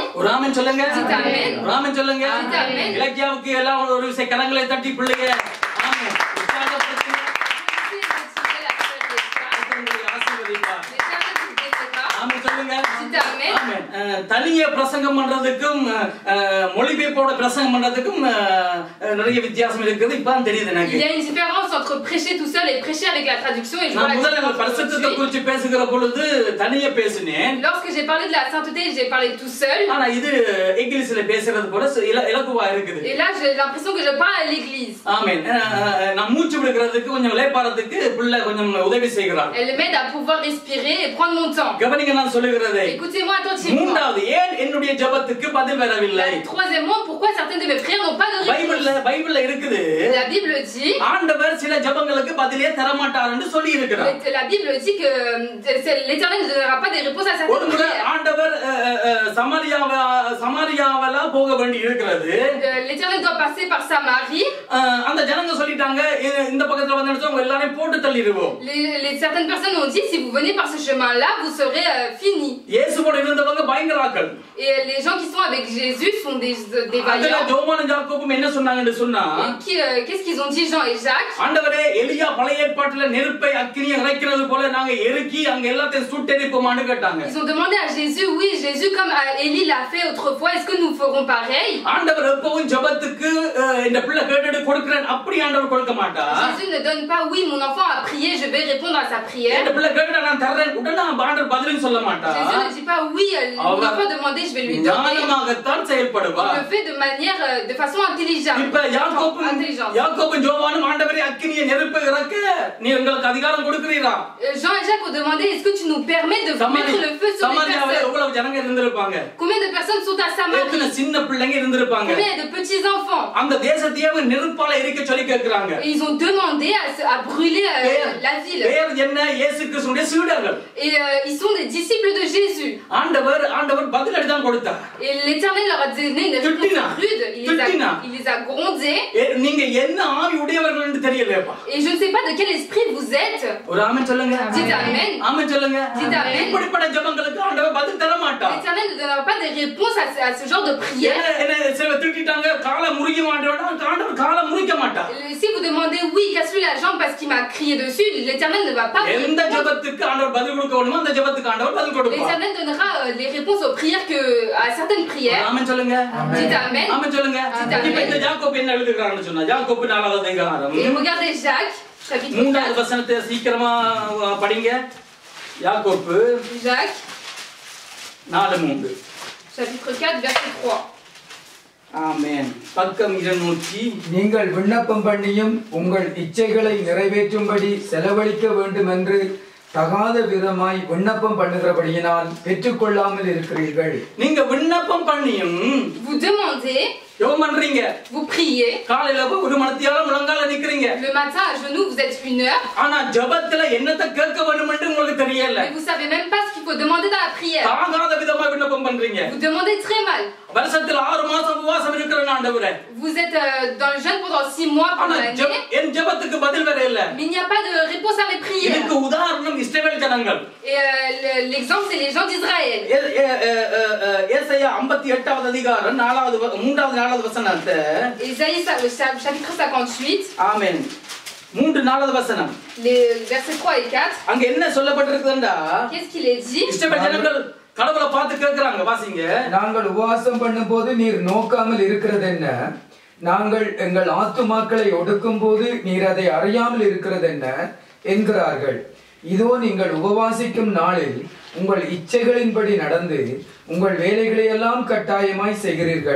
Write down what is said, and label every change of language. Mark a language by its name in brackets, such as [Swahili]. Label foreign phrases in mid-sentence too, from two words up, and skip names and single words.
[Tamil] ஒரு ஆமென் சொல்லுங்க. [French] Dites amen. [Tamil] ஒரு ஆமென் சொல்லுங்க. [French] Dites amen. [Tamil] இலக்கியாவுக்கு எல்லாம் ஒரு விஷய கரங்களை தட்டி பிள்ளைங்க ஆமென் உற்சாகப்படுத்துங்க. உங்களை ஆசீர்வதிப்பார். ஆமென் சொல்லுங்க. Dites amen. ஆமென். தனியே பிரசங்கம் பண்றதுக்கும் மொழிபெயர்ப்போட பிரசங்கம் பண்றதுக்கும் நிறைய வித்தியாசம் இருக்குது. இப்பதான் தெரியுது [French] Il [Tamil] எனக்கு. [French] y a une différence entre prêcher tout seul et prêcher avec la traduction. Et je vois [Tamil] நான் [French] la [Tamil] முதல்ல [French] différence [Tamil] பரிசுத்தத்தை [French] aujourd'hui. [Tamil] குறித்து பேசுகிற பொழுது தனியே பேசினேன். [French] Lorsque j'ai parlé de la sainteté, j'ai parlé tout seul. [Tamil] ஆனா இது இங்கிலீஷ்ல பேசுறது போல இலகுவா இருக்குது. [French] Et là, j'ai l'impression que je parle à l'église. [Tamil] ஆமென். நான் மூச்சு விடுறதுக்கு கொஞ்சம் லேப்பாறதுக்கு பிள்ளை கொஞ்சம் உதவி செய்கிறார். [French] Elle m'aide à pouvoir respirer et prendre mon temps. [Tamil] கவனிங்க நான் சொல்லுகிறதை. [French] Écoutez-moi attentivement. [Tamil] மூன்றாவது ஏன் என்னுடைய ஜெபத்துக்கு பதில் வரவில்லை? [French] Troisièmement, pourquoi certaines de mes prières n'ont pas de réponse? [Tamil] பைபிள்ல இருக்குது. [French] La Bible dit. [Tamil] ஆண்டவர் சில ஜெபங்களுக்கு பதிலே தர மாட்டார் என்று சொல்லி இருக்கிறார். [French] La Bible dit que l'Éternel ne donnera pas des réponses à [Tamil] ஒரு [French] certaines [Tamil] முறை [French] prières. [Tamil] ஆண்டவர் சமாரியாவலா போக வேண்டி இருக்கிறது. [French] L'Éternel doit passer par Samarie. [Tamil] அந்த ஜனங்க சொல்லிட்டாங்க இந்த பக்கத்துல வந்து அவங்க எல்லாரையும் போட்டு தள்ளிடுவோம். [French] Certaines personnes ont dit si vous venez par ce chemin-là, vous serez finis. [Tamil] இயேசுவோட இருந்தவங்க பயங்கராக்கள். [French] Et les gens qui sont avec Jésus sont des [Tamil] அதுல [French] vaillants. [Tamil] யோவானும் யாக்கோபும் என்ன சொன்னாங்கன்னு சொன்னா, [French] Qu'est-ce qu'ils ont dit Jean et Jacques? [Tamil] ஆண்டவரே எலியா பழைய ஏற்பாட்டுல நெருப்பை அக்கினியை இறைக்கிறது போல நாங்க எருக்கி அங்க எல்லாத்தையும் சுட்டெரிப்போமான்னு கேட்டாங்க. [French] Ils ont demandé à Jésus, oui, Jésus comme Élie l'a fait autrefois, est-ce que nous ferons pareil? [Tamil] ஆண்டவர் எப்பவும் ஜெபத்துக்கு இந்த பிள்ளை கேட்டுட்டு கொடுக்கிறேன் அப்படி ஆண்டவர் கொடுக்க மாட்டார். [French] Jésus ne donne pas, oui, mon enfant a prié, je vais répondre à sa prière. [Tamil] இந்த பிள்ளை கேட்டா நான் தர்றேன் உடனே ஆண்டவர் பதிலும் சொல்ல மாட்டார். [French] Jésus ne dit pas, oui, mon enfant demandé, je vais lui donner. [Tamil] ஞானமாகத்தான் செயல்படுவார். [French] Il le fait de manière, de façon intelligente. [Tamil] இப்ப யாக்கோபும் யோவானும் ஆண்டவரே அக்கினியை நெருப்பை இறக்க நீ உங்களுக்கு அதிகாரம் கொடுக்கிறீரா? [French] Jean et Jacques ont demandé, est-ce que tu nous permets de mettre le feu sur les [Tamil] சமாரியாவுல [French] personnes? [Tamil] எவ்வளவு ஜனங்க இருந்திருப்பாங்க? [French] Combien de personnes sont à [Tamil] எத்தனை [French] Samarie? [Tamil] சின்ன பிள்ளைங்க இருந்திருப்பாங்க? [French] Combien de petits enfants? [Tamil] அந்த தேசத்தையே நெருப்பால எரிக்க சொல்லி கேக்குறாங்க. [French] Et ils ont demandé à brûler la ville. [Tamil] பேர் என்ன? இயேசு கிறிஸ்துவின் சீடர்கள். [French] Et ils sont des disciples de Jésus. [Tamil] ஆண்டவர் பதிலடி தான் கொடுத்தார். [French] Et l'Éternel leur a donné une réponse rude. Il les a grondés. [Tamil] நீங்க என்ன ஆவி உடையவர்கள் என்று தெரியலையப்பா. [French] Et je ne sais pas de quel esprit vous êtes. [Tamil] ஒரு ஆமென் சொல்லுங்க. [French] Dites amen. [Tamil] ஆமென் சொல்லுங்க. [French] Dites amen. [Tamil] இப்படிப்பட்ட ஜெபங்களுக்கு ஆண்டவர் பதில் தர மாட்டார். [French] L'Éternel ne donnera pas de réponse à ce genre de prière. [Tamil] என்ன சில திட்டிட்டாங்க கால முறிக்க மாட்டேன்னா ஆண்டவர் கால முறிக்க மாட்டார். [French] Si vous demandez oui, casse-lui la jambe parce qu'il m'a crié dessus, l'Éternel ne va pas vous [Tamil] எந்த [French] répondre. [Tamil] ஜெபத்துக்கு ஆண்டவர் பதில் கொடுக்கணுமோ அந்த ஜெபத்துக்கு ஆண்டவர் பதில் கொடுப்பார். [French] L'Éternel donnera les réponses aux prières à certaines prières. [Tamil] ஆமென் சொல்லுங்க. [French] Dites amen. [Tamil] ஆமென் சொல்லுங்க. இப்ப இந்த யாக்கோபு என்ன எழுதுறான்னு சொன்னா யாக்கோபு 4வது அதிகாரம். [French] Et regardez Jacques, chapitre [Tamil] 3வது [French] 4. [Tamil] வசனத்தை சீக்கிரமா படிங்க. யாக்கோபு [French] Jacques, 4:3. chapitre 4, verset 3. [Tamil] ஆமென். பக்கம் 200. நீங்கள் விண்ணப்பம் பண்ணியும் உங்கள் இச்சைகளை நிறைவேற்றும்படி செலவழிக்க வேண்டும் என்று தகாத விதமாய் விண்ணப்பம் பண்ணுகிறபடியினால் பெற்றுக்கொள்ளாமல் இருக்கிறீர்கள். நீங்க விண்ணப்பம் பண்ணியும் [French] Vous demandez, [Tamil] ஜெபம் பண்றீங்க, [French] vous priez. [Tamil] காலையில ஒரு மணித்தியால முழங்கால நிக்கிறீங்க. [French] Le matin à genoux, vous êtes 1 heure. [Tamil] ஆனா ஜெபத்துல என்னத்தை கேட்க வேண்டும்னு உங்களுக்கு தெரியல. [French] Mais vous savez même pas ce qu'il faut demander dans la prière. [Tamil] தாகாத விதமா விண்ணப்பம் பண்றீங்க. [French] Vous demandez très mal. [Tamil] வருஷத்துல 6 மாசம் உபவாசம் இருக்கிறேன் ஆண்டவரே. [French] Vous êtes dans le jeûne pendant 6 mois pendant l'année. [Tamil] என் ஜெபத்துக்கு பதில் வர இல்ல. [French] Mais il n'y a pas de réponse à mes prières. [Tamil] இதுக்கு உதாரணம் இஸ்ரவேல் ஜனங்கள். [French] Et l'exemple c'est les gens d'Israël. [Tamil] ஏசாயா 58வது அதிகாரம் 3வது வசனத்தை [French] Ésaïe chapitre 58. [Tamil] ஆமென். 3-4 வசனம். [French] Les versets 3 et 4. [Tamil] அங்க என்ன சொல்லப்பட்டிருக்குதுண்டா? [French] Qu'est-ce qu'il est dit? [Tamil] இஸ்ரவேல் ஜனங்கள் கடவுளை பார்த்து கேக்குறாங்க, வாசிங்க. நாங்கள் உபவாசம் பண்ணும்போது நீர் நோக்காமல் இருக்கிறது என்ன? நாங்கள் எங்கள் ஆத்துமாக்களை ஒடுக்கும் போது நீர் அதை அறியாமல் இருக்கிறது என்ன என்கிறார்கள். இதோ நீங்கள் உபவாசிக்கும் நாளில் உங்கள் இச்சைகளின்படி நடந்து உங்கள் வேலைகளை எல்லாம் கட்டாயமாய் செய்கிறீர்கள்.